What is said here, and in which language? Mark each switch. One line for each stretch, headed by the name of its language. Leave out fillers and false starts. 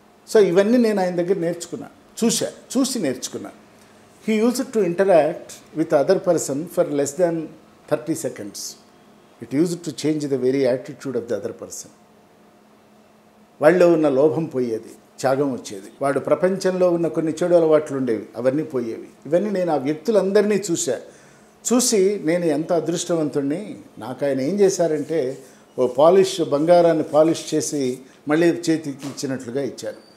Telugu: So ఇవన్నీ నేను ఆయన దగ్గర చూసి నేర్చుకున్నా.
English: He used to interact with other person for less than 30 seconds. It used to change the very attitude of the other person.
Telugu: వాళ్ళలో ఉన్న లోభం పోయేది, త్యాగం వచ్చేది. వాడు ప్రపంచంలో ఉన్న కొన్ని చెడు అలవాట్లు ఉండేవి, అవన్నీ పోయేవి. ఇవన్నీ నేను ఆ వ్యక్తులందరినీ చూసి నేను ఎంత అదృష్టవంతుడిని. నాకు ఆయన ఏం చేశారంటే, బంగారాన్ని పాలిష్ చేసి మళ్ళీ చేతికి ఇచ్చినట్లుగా ఇచ్చారు.